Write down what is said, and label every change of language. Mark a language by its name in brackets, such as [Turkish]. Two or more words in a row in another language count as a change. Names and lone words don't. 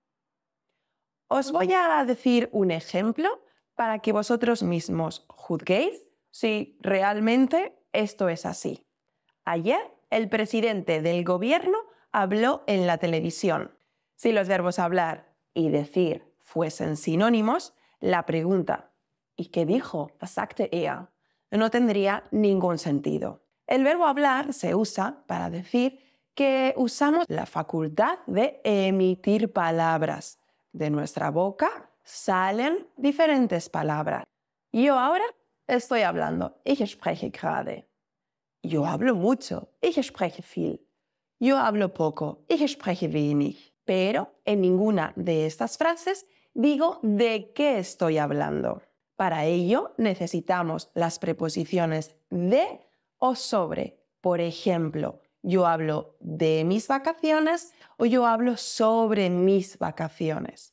[Spanish] Os voy a decir un ejemplo para que vosotros mismos juzguéis si realmente esto es así. Ayer, el presidente del gobierno habló en la televisión. Si los verbos hablar y decir fuesen sinónimos, la pregunta ¿y qué dijo? [German] Was sagte er? [Spanish] No tendría ningún sentido. El verbo hablar se usa para decir que usamos la facultad de emitir palabras. De nuestra boca salen diferentes palabras. Yo ahora estoy hablando. [German] Ich spreche gerade. [Spanish] Yo hablo mucho. [German] Ich spreche viel. [Spanish] Yo hablo poco. [German] Ich spreche wenig. [Spanish] Pero en ninguna de estas frases digo de qué estoy hablando. Para ello necesitamos las preposiciones de o sobre. Por ejemplo, yo hablo de mis vacaciones o yo hablo sobre mis vacaciones.